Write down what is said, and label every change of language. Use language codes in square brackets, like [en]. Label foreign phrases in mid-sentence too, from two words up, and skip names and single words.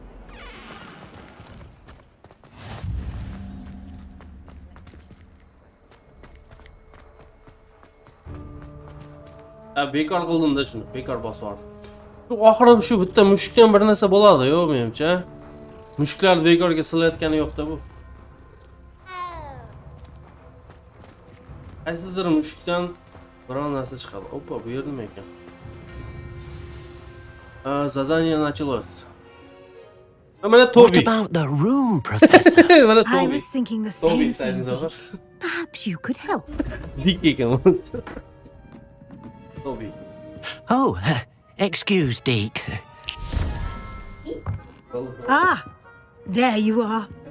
[uz] Bekor qildim-da shuni. Bekor bosib yubordim. Oxiri shu bitta mushukdan bir narsa bo'ladi, yo'q menimcha. Mushuklarni bekorga silayotgani yo'q-da bu. Qaysidir mushukdan biron narsa chiqadi. Opa, bu yer nima ekan? [ru] Задание началось. [en] What about the room, Professor? I was thinking the same thing. Perhaps you could help. Toby. Oh, excuse, Deke. Ah, there you are.